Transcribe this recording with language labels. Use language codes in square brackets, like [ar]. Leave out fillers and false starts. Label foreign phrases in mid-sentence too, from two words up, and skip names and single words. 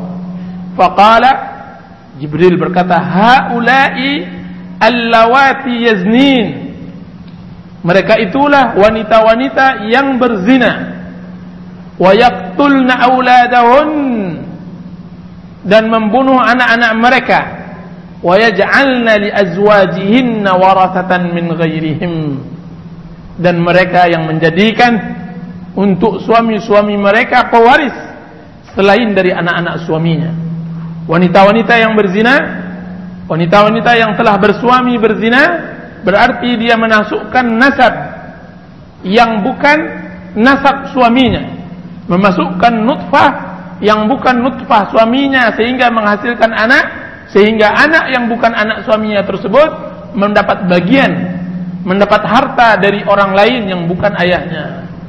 [id] Faqala, Jibril berkata, [ar] هؤلاء اللواتي يزنين, [id] mereka itulah wanita-wanita yang berzina. [ar] ويقتلن أولادهن, [id] dan membunuh anak-anak mereka, [ar] ويجعلن لأزواجهن ورثة من غيرهم, [id] dan mereka yang menjadikan untuk suami-suami mereka pewaris selain dari anak-anak suaminya. Wanita-wanita yang berzina, wanita-wanita yang telah bersuami berzina, berarti dia memasukkan nasab yang bukan nasab suaminya, memasukkan nutfah yang bukan nutfah suaminya, sehingga menghasilkan anak, sehingga anak yang bukan anak suaminya tersebut mendapat bagian, mendapat harta dari orang lain yang bukan ayahnya.